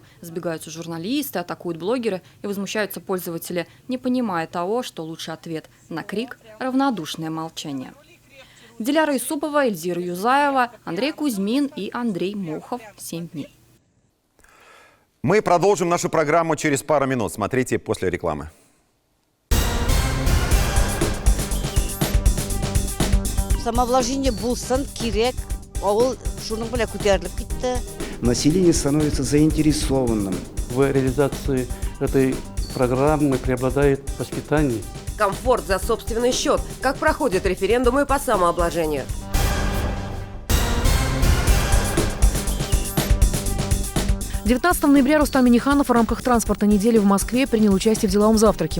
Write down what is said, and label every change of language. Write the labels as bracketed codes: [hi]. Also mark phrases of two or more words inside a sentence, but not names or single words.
[ru] Сбегаются журналисты, атакуют блогеры и возмущаются пользователи, не понимая того, что лучший ответ на крик – равнодушное молчание. Диляра Исупова, Эльзира Юзаева, Андрей Кузьмин и Андрей Мохов. 7 дней. Мы продолжим нашу программу через пару минут. Смотрите после рекламы. [tt] Самовложение булсан кирек, авыл шуның белән күтәрелеп китте. [ru] население становится заинтересованным. В реализации этой программы преобладает воспитание. Комфорт за собственный счет. Как проходят референдумы по самообложению. 19 ноября Рустам Минниханов в рамках транспортной недели в Москве принял участие в деловом завтраке.